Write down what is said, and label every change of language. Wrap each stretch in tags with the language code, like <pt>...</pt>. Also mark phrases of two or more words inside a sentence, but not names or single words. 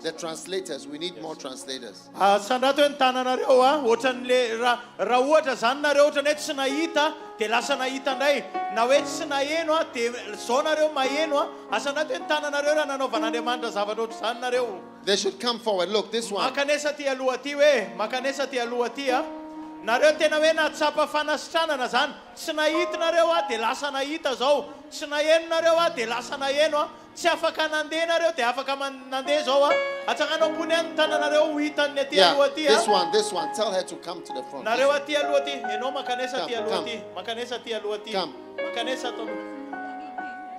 <en>The translators, we need more translators. They should come forward. Look, this one.</en> <mg>Nareo tena hoe natsapa fanasitranana zany tsy nahitinareo a dia lasa nahita zao tsy naheno nareo a dia lasa naheno a tsy afaka nandeha nareo dia afaka nandeha zao a atsakanao ambony any tananareo ho hitan'ny aty aloha aty</mg> <en>this one tell her to come to the front</en> <mg>nareo aty aloha aty enao makanesa aty aloha aty makanesa aty aloha aty makanesa atao</mg>